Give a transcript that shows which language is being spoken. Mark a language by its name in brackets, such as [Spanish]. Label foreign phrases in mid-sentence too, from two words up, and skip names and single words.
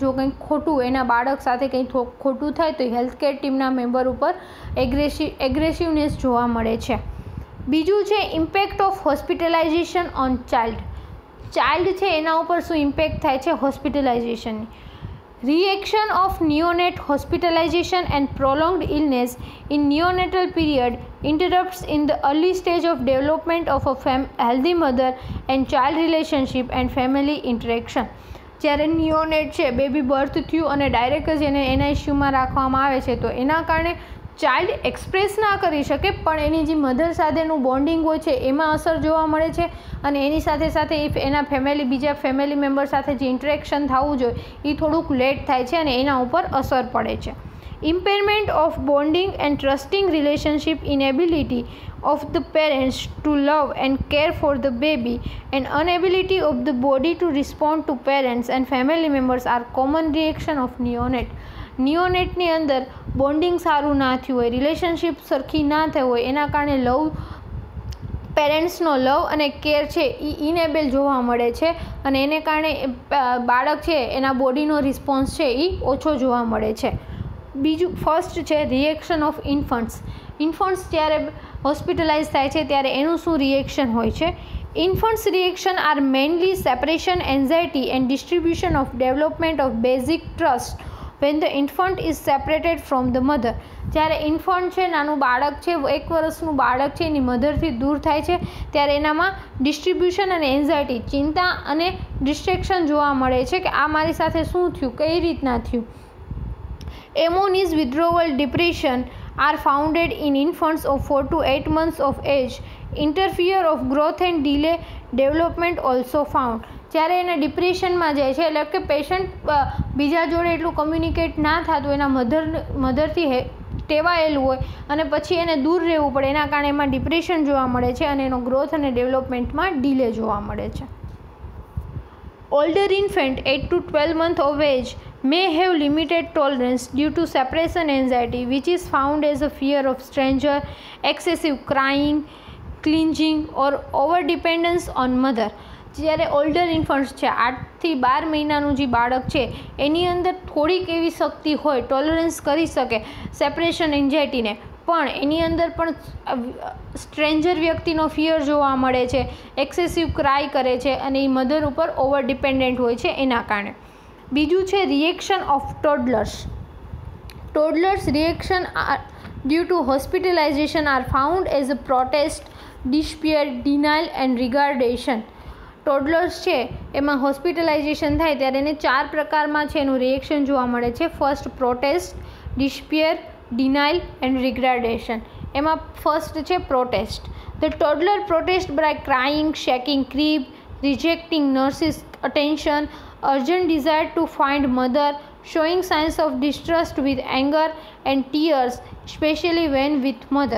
[Gujarati] જો કંઈક ખોટું એના બાળક સાથે કંઈ ખોટું થાય તો [English] health care [Gujarati] ટીમના મેમ્બર ઉપર એગ્રેસિવનેસ જોવા મળે છે. બીજું છે [English] Impact of hospitalization on child. [Gujarati] ચાઇલ્ડ છે એના ઉપર શું ઇમ્પેક્ટ થાય છે હોસ્પિટલાઇઝેશનની. [English] Reaction of neonate hospitalization and prolonged illness in neonatal period interrupts in the early stage of development of a healthy mother and child relationship and family interaction. [Gujarati] જ્યારે નિયોનેટ છે, [English] baby birth [Gujarati] થયું અને ડાયરેક્ટ જ એને NICUમાં રાખવામાં આવે છે, તો એના કારણે ચાઇલ્ડ એક્સપ્રેસ ના કરી શકે, પણ એની જે મધર સાથેનું બોન્ડિંગ હોય છે એમાં અસર જોવા મળે છે, અને એની સાથે સાથે એના બીજા [English] family member [Gujarati] સાથે જે ઇન્ટરેક્શન થવું જોઈએ એ થોડુંક લેટ થાય છે અને એના ઉપર અસર પડે છે. [English] Impairment of bonding and trusting relationship, inability of the parents to love and care for the baby, and inability of the body to respond to parents and family members are common reaction of neonate. [Gujarati] નિયોનેટની અંદર બોન્ડિંગ સારું ના થયું હોય, રિલેશનશિપ સરખી ના થઈ હોય, એના કારણે પેરેન્ટ્સનો લવ અને કેર છે એ ઇનેબલ જોવા મળે છે, અને એને કારણે બાળક છે એના બોડીનો રિસ્પોન્સ છે એ ઓછો જોવા મળે છે. બીજું ફર્સ્ટ છે [English] Reaction of infants. [Gujarati] ઇન્ફન્ટ્સ જ્યારે હોસ્પિટલાઇઝ થાય છે ત્યારે એનું શું રિએક્શન હોય છે. [English] Infants reaction are mainly separation, anxiety and distribution of development of basic trust when the infant is separated from the mother. [Gujarati] જ્યારે ઇન્ફન્ટ છે, નાનું બાળક છે, 1 વર્ષનું બાળક છે, એની મધરથી દૂર થાય છે ત્યારે એનામાં ડિસ્ટ્રીબ્યુશન અને એન્ઝાયટી, ચિંતા અને ડિસ્ટ્રેક્શન જોવા મળે છે કે આ મારી સાથે શું થયું, કઈ રીતના થયું. [English] એમોનીઝ withdrawal depression are founded in infants of 4 to 8 months of age. Interfere of growth and delay development also found. [Gujarati] જ્યારે એને ડિપ્રેશનમાં જાય છે, એટલે કે પેશન્ટ બીજા જોડે એટલું કમ્યુનિકેટ ના થતું, એના મધરથી ટેવાયેલું હોય અને પછી એને દૂર રહેવું પડે, એના કારણે એમાં ડિપ્રેશન જોવા મળે છે અને એનો ગ્રોથ અને ડેવલપમેન્ટમાં ડિલે જોવા મળે છે. [English] Older infant 8 to 12 months of age may have limited tolerance due to separation anxiety, which is found as a fear of stranger, excessive crying, clinging or over dependence on mother. [Gujarati] જ્યારે [English] older infants [Gujarati] છે, 8 થી 12 મહિનાનું જે બાળક છે એની અંદર થોડીક એવી શક્તિ હોય, ટોલરન્સ કરી શકે સેપરેશન એન્ઝાયટીને, પણ એની અંદર પણ સ્ટ્રેન્જર વ્યક્તિનો ફિયર જોવા મળે છે, [English] excessive cry [Gujarati] કરે છે અને એ મધર ઉપર [English] over dependent [Gujarati] હોય છે એના કારણે. બીજું છે [English] Reaction of toddlers. Toddlers reaction due to hospitalization are found as a protest, despair, denial and regardation. [Gujarati] ટોડલર્સ છે એમાં હોસ્પિટલાઇઝેશન થાય ત્યારે એને 4 પ્રકારમાં છે એનું રિએક્શન જોવા મળે છે. [English] First protest, despair, denial and regradation. [Gujarati] એમાં ફર્સ્ટ છે [English] protest. The toddler protest by crying, shaking crib, rejecting nurses attention, urgent desire to find mother, showing signs of distrust with anger and tears, especially when with mother.